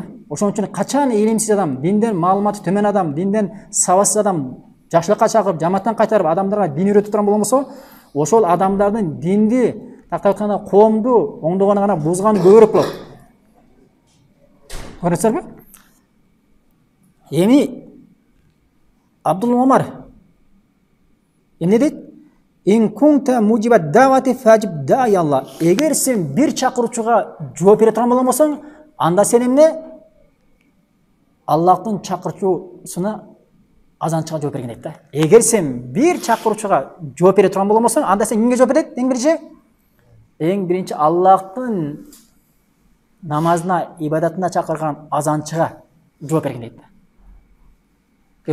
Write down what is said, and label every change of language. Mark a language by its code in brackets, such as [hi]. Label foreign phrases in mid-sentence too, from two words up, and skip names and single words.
[ky] Ошон үчүн качан илимсиз адам, динден маалыматы төмөн адам, динден сабатсыз адам жакшылыкка чакырып, жамааттан кайтарып, адамдарга дин үйрөтүп турган болгон болсо, ошол адамдардын динди тактап атканда коомду оңдогону гана бузганы көбүрөөк болот. Көрөсүзбү? Эми Абдулла Омар эмне дейт? [ar] إن كنت مجيبا دعوة فأجب داعي الله. [ky] Эгер сен бир чакыруучуга жооп бере турган болгон болсоң, анда сен эмне? Аллахтын чакырчуусуна азанчыга жооп берген дейт да. Эгер сен бир чакыруучуга жооп бере турган болбосоң, анда сен кимге жооп берет? Эң биринчи Аллахтын намазына, ибадатына чакырган азанчыга жооп берген дейт да.